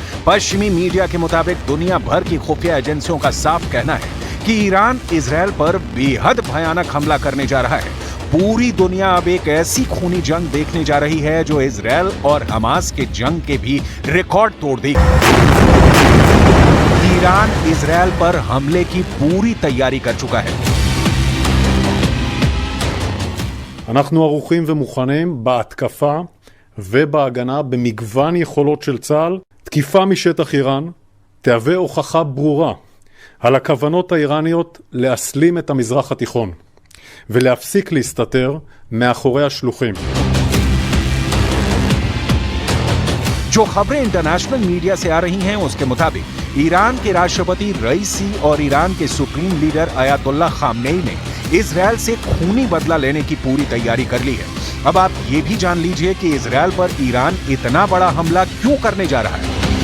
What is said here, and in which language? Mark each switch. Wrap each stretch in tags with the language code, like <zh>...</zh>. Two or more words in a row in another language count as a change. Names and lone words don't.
<hi>पश्चिमी मीडिया के मुताबिक दुनिया भर की खुफिया एजेंसियों का साफ कहना है कि ईरान इजरायल पर बेहद भयानक हमला करने जा रहा है। पूरी दुनिया अब एक ऐसी खूनी जंग देखने जा रही है जो इजरायल और हमास के जंग के भी रिकॉर्ड तोड़ देगी। ईरान इजरायल पर हमले की पूरी तैयारी कर चुका है।</hi> <he>אנחנו ערוכים ומוכנים בהתקפה ובהגנה במגוון יכולות של צה"ל. תקיפה משטח איראן תהווה הוכחה ברורה על הכוונות האיראניות להסלים את המזרח התיכון ולהפסיק להסתתר מאחורי השלוחים.</he> <hi>जो खबरें</hi> <en>international media</en> <hi>से आ रही हैं उसके मुताबिक ईरान के राष्ट्रपति रईसी और ईरान के</hi> <en>supreme leader</en> <hi>अयातुल्लाह खामनेई ने इजरायल से खूनी बदला लेने की पूरी तैयारी कर ली है। अब आप ये भी जान लीजिए कि इजरायल पर ईरान इतना बड़ा हमला क्यों करने जा रहा है।</hi>